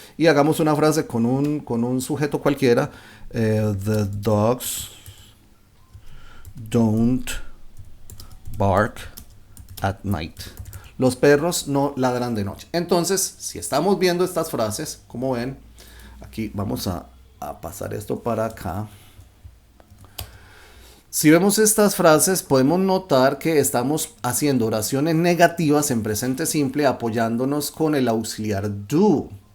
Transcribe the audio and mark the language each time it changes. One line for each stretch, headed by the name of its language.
Spanish: Y hagamos una frase con un sujeto cualquiera.
English: The dogs don't bark at night.
Spanish: Los perros no ladran de noche. Entonces, si estamos viendo estas frases, como ven, aquí vamos a pasar esto para acá. Si vemos estas frases, podemos notar que estamos haciendo oraciones negativas en presente simple apoyándonos con el auxiliar do.